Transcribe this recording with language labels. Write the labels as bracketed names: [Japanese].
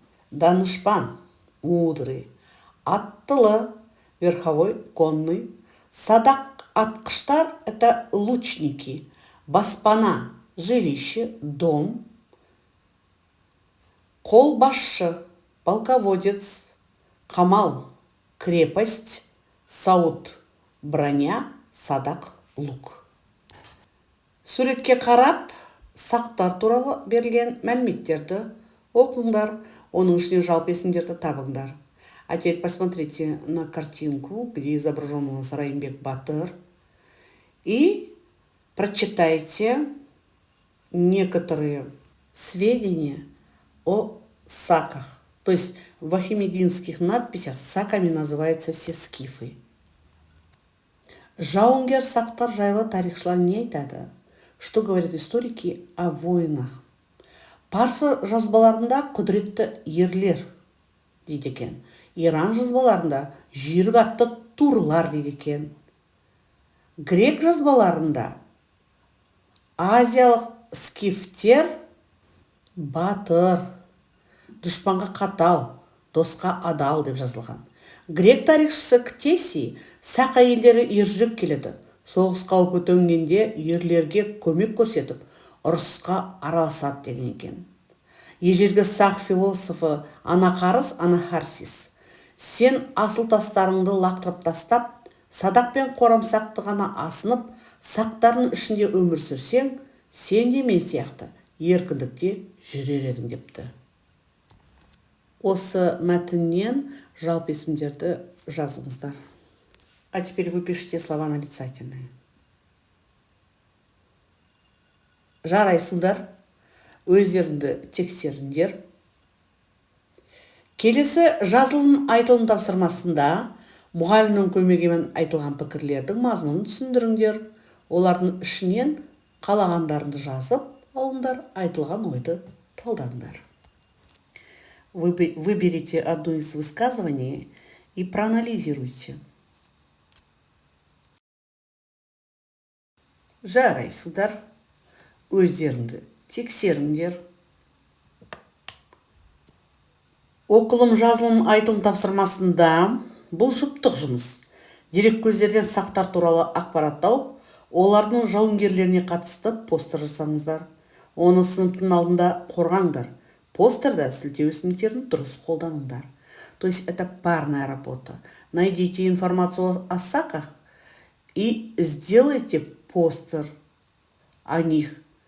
[Russian] Данышпан, мудрый, аттылы, верховой, конный, садақ атқыштар – это лучники, баспана, жилище, дом, қолбасшы, полководец, қамал, крепость, сауыт, броня, садақ, лук. [Kazakh] Суретке қарап, сақтар туралы берілген мәліметтерді оқыңдар, оның ішінен жалпы есімдерді табыңдар. [Russian] А теперь посмотрите на картинку, где изображен у нас Райымбек Батыр, и прочитайте некоторые сведения о саках. То есть в ахимединских надписях саками называются все скифы. [Kazakh] Жауынгер сақтар жайлы тарихшылар не айтады? [Russian] Что говорят историки о воинах? [Kazakh] Парсы жазбаларында құдіретті ерлер дейді екен. Иран жазбаларында жүйрік атты турлар дейді екен. Грек жазбаларында азиялық скифтер батыр, дұшпанға қатал, досқа адал деп жазылған. Грек тарихшысы Ктесий сақ әйелдері ержүрек келеді. Соғыс қаупі төнгенде ерлерге көмек көрсетіп, ұрысқа араласады деген екен. Ежелгі сақ философы Анақарыс Анахарсис: сен асыл тастарыңды лақтырып тастап, садақ пен қорамсақты ғана асынып, сақтардың ішінде өмір сүрсең, сен де мен сияқты еркіндікте жүрер едің депті. Осы мәтіннен жалпы есімдерді жазыңыздар. [Russian] А теперь вы пишите слова нарицательные. [Kazakh] Жарайсыңдар, өздеріңді тексеріңдер. Келесі жазылым айтылым тапсырмасында мұғалімнің көмегімен айтылған пікірлердің мазмұнын түсіндіріңдер. Олардың ішінен қалағандарыңды жазып алыңдар, айтылған ойды талдаңдар. [Russian] Выберите одно из высказываний и проанализируйте. [Kazakh] Жарайсыңдар, өздеріңді тексеріңдер. Оқылым жазылым айтылым тапсырмасында бұл жұптық жұмыс. Дереккөздерден сақтар туралы ақпарат тауып, олардың жауынгерлеріне қатысты постер жасаңыздар. Оны сыныптың алдында қорғаңдар. Постерда сілтеу сілтемдерін дұрыс қолданыңдар. [Russian] То есть это парная работа. Найдите информацию о саках и сделайте постер о них.